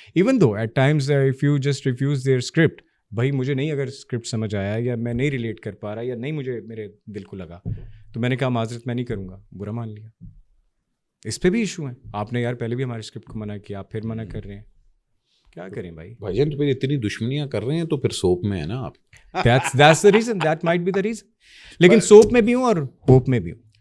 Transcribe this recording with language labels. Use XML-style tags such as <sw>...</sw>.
<en>even though at times if you just refuse their script,</en> <ur>بھائی مجھے نہیں اگر اسکرپٹ سمجھ آیا یا میں نہیں ریلیٹ کر پا رہا یا نہیں مجھے میرے دل کو لگا, تو میں نے کہا معذرت میں نہیں کروں گا, برا مان لیا. اس پہ بھی ایشو ہیں. آپ نے یار پہلے بھی ہمارے اسکرپٹ کو منع کیا, آپ پھر منع کر رہے ہیں, کیا کریں بھائی جان. تو پھر اتنی دشمنیاں کر رہے ہیں تو پھر سوپ میں ہے نا آپ.</ur> <en>That's the reason, that might be the reason.</en> <ur>لیکن سوپ میں بھی ہوں اور ہوپ میں بھی ہوں.</ur>